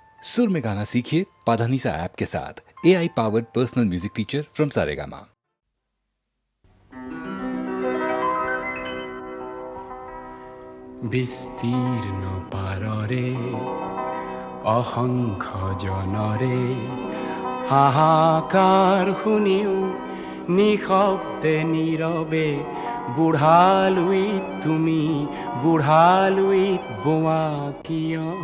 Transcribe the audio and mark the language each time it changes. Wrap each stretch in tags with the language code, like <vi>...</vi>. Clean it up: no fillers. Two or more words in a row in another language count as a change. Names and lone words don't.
<hi>सुर में गाना सीखिए पाधानीसा ऐप के साथ।</hi> <en>AI powered personal music teacher from Saregama.</en> <as>বিস্তীর্ণ পাররে অসংখ্য জনৰে হাহাকাৰ শুনিও নিশব্দে নীৰৱে বুঢ়ালুইত তুমি বুঢ়ালুইত বোৱা কিয়</as>